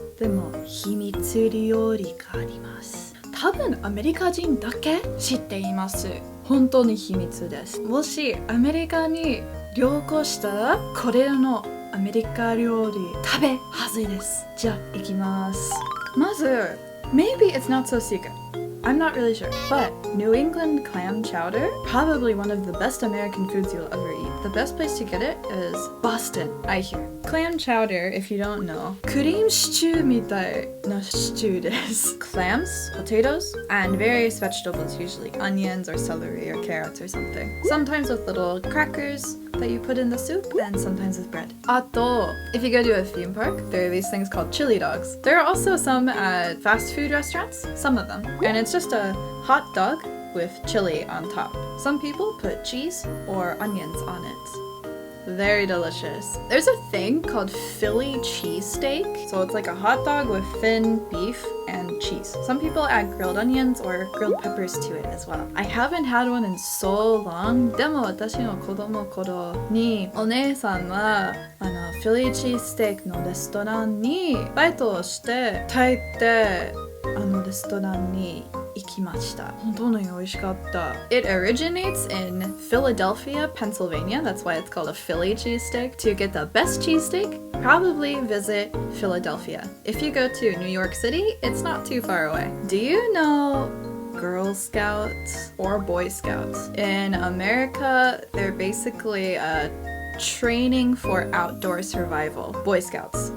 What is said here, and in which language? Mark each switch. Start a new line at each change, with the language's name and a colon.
Japanese: でも秘密料理があります。多分アメリカ人だけ知っています。本当に秘密です。もしアメリカに旅行したらこれらのアメリカ料理食べはずいです。じゃあ行きます。まず
English: Maybe it's not so secret.I'm not really sure, but New England clam chowder, probably one of the best American foods you'll ever eat. The best place to get it is Boston, I hear. Clam chowder, if you don't know, cream stew
Japanese: みたいなシチューです。
English: Clams, potatoes, and various vegetables usually, onions or celery or carrots or something. Sometimes with little crackers that you put in the soup and sometimes with bread.
Japanese: あと,
English: if you go to a theme park, there are these things called chili dogs. There are also some at fast food restaurants, some of them. And it's just a hot dog with chili on top. Some people put cheese or onions on it. Very delicious. There's a thing called Philly cheesesteak. So it's like a hot dog with thin beef and cheese. Some people add grilled onions or grilled peppers to it as well. I haven't had one in so long.
Japanese: でも私の子供の頃にお姉さんはフィリーチーステーキのレストランにバイトをして帰ってレストランに行きました。本当に美味しかった。
English: It originates in Philadelphia, Pennsylvania. That's why it's called a Philly cheesesteak. To get the best cheesesteak, probably visit Philadelphia. If you go to New York City, it's not too far away. Do you know Girl Scouts or Boy Scouts? In America, they're basically training for outdoor survival, Boy Scouts.